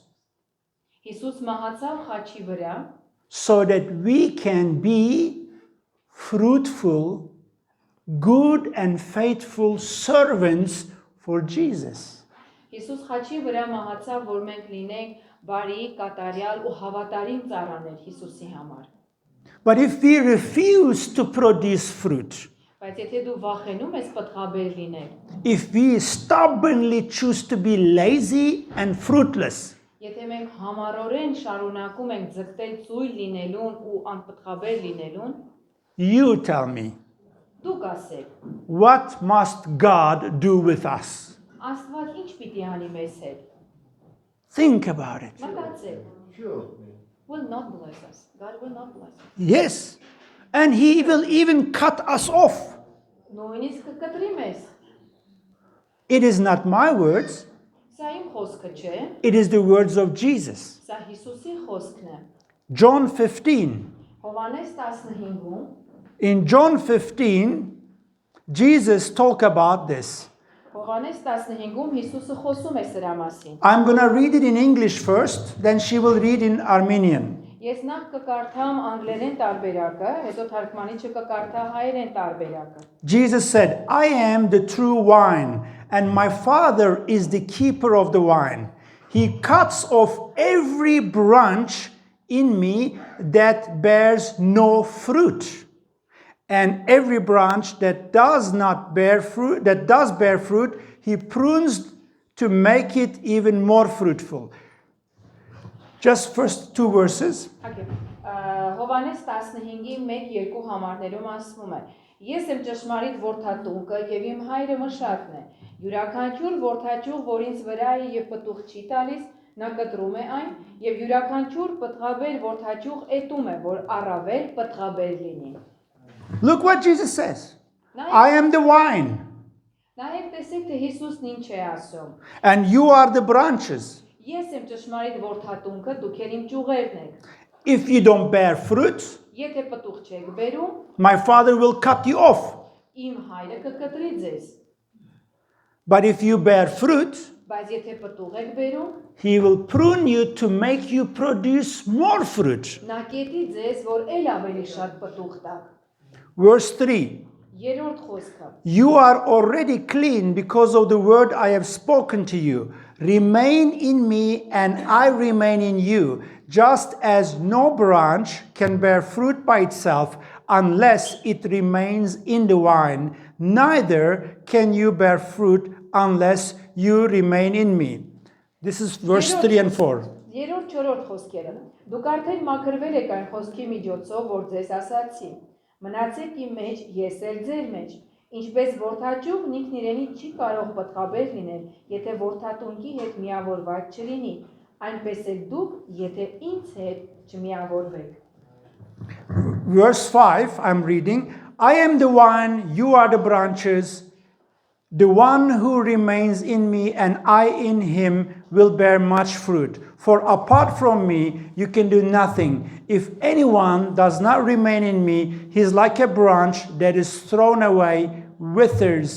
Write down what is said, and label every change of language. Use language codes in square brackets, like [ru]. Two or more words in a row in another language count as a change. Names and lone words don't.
[hy] Հիսուս մահացավ խաչի վրա, [en] so that we can be fruitful, good and faithful servants for Jesus. [hy] Հիսուս խաչի վրա մահացավ, որ մենք լինենք բարի, կատարյալ ու հավատարիմ ծառաներ Հիսուսի համար։ [en] But if we refuse to produce fruit, [hy] Բայց եթե դու վախենում ես պտղաբեր լինել, [en] if we stubbornly choose to be lazy and fruitless, [hy] եթե մենք համառորեն շարունակում ենք ձգտել ծույլ լինելուն ու անպտղաբեր լինելուն, [en] you tell me, [hy] դուք ասեք, [en] what must God do with us? [hy] Աստված ինչ պիտի անի մեզ հետ։ [en] Think about it. Մտածեք, will not bless us. God will not bless us. Yes. And he will even cut us off. [hy] Նույնիսկ կկտրի մեզ։ [en] It is not my words. [hy] Սա իմ խոսքը չէ, [en] It is the words of Jesus. [hy] սա Հիսուսի խոսքն է։ [en] John 15. [hy] Հովհաննես 15-ում [en] In John 15, Jesus talked about this. [hy] Հովհաննես 15-ում Հիսուսը խոսում է սրա մասին։ [en] I'm going to read it in English first, then she will read in Armenian. [hy] Ես նախ կկարդամ անգլերեն տարբերակը, հետո թարգմանիչը կկարդա հայերեն տարբերակը։ [en] Jesus said, I am the true wine, and my Father is the keeper of the wine. He cuts off every branch in me that bears no fruit. And every branch that does bear fruit, he prunes to make it even more fruitful. Just first two verses. Okay. [hy] Հովհաննես 15-ի 1-2 համարներում ասվում է. Ես եմ ճշմարիտ որդատունկը եւ իմ հայրը մշակն է։ Յուրաքանչյուր որդաճյուղ, որ ինձ վրա է եւ պտուղ չի տալիս, նա կտրում է այն, եւ յուրաքանչյուր պտղաբեր որդաճյուղ էտում է, որ առավել պտղաբեր լինի։ [en] Look what Jesus says. I am the wine. [hy] Նաև տեսեք թե Հիսուսն ինչ է ասում։ [en] And you are the branches. [hy] Ես եմ ճշմարիտ որդատունքը, դուք էլ իմ ճյուղերն եք։ [en] If you don't bear fruit, [hy] Եթե պտուղ չեք բերում, [en] my Father will cut you off. [hy] իմ հայրը կկտրի ձեզ։ [en] But if you bear fruit, [hy] Բայց եթե պտուղ եք բերում, [en] He will prune you to make you produce more fruit. [hy] նա կետի ձեզ, որ ել ավելի շատ պտուղ տաք։ [en] Verse 3. [hy] Երրորդ խոսքը։ [en] You are already clean because of the word I have spoken to you. Remain in me and I remain in you. Just as no branch can bear fruit by itself unless it remains in the vine, neither can you bear fruit unless you remain in me. This is verse 3 and 4. [hy] Երրորդ չորրորդ խոսքերը։ Դուք արդեն մաքրվել եք այն խոսքի միջոցով, որ ձեզ ասացի։ Մնացեք իմ մեջ, ես էլ ձեր մեջ։ Ինչպես որդաճյուղն ինքն իրենից չի կարող պտղաբեր լինել, եթե որդատունքի հետ միավորված չլինի, այնպես էլ դուք, եթե ինձ հետ չմիավորվեք։ [en] Verse 5, I'm reading. I am the vine, you are the branches. The one who remains in me and I in him will bear much fruit. For apart from me, you can do nothing. If anyone does not remain in me, he is like a branch that is thrown away, withers.